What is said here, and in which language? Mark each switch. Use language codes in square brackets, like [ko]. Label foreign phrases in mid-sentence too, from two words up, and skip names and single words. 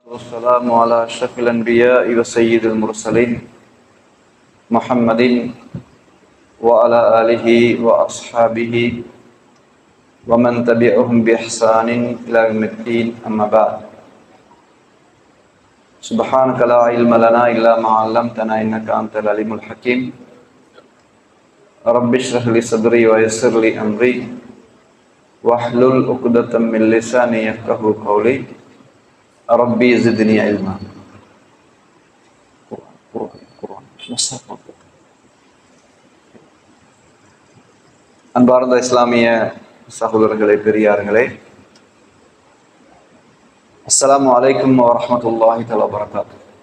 [ar] والسلام على أشرف الأنبياء وسيد المرسلين محمد وعلى آله وأصحابه ومن تبعهم بإحسان إلى يوم الدين أما بعد سبحانك لا علم لنا إلا ما علمتنا إنك أنت العليم الحكيم رب اشرح لي صدري ويسر لي أمري واحلل عقدة من لساني يفقهوا قولي ربي زدني علما. [ta] அன்பார்ந்த இஸ்லாமிய சகோதரர்களே, பெரியார்களே, [ar] السلام عليكم ورحمة الله تعالى وبركاته.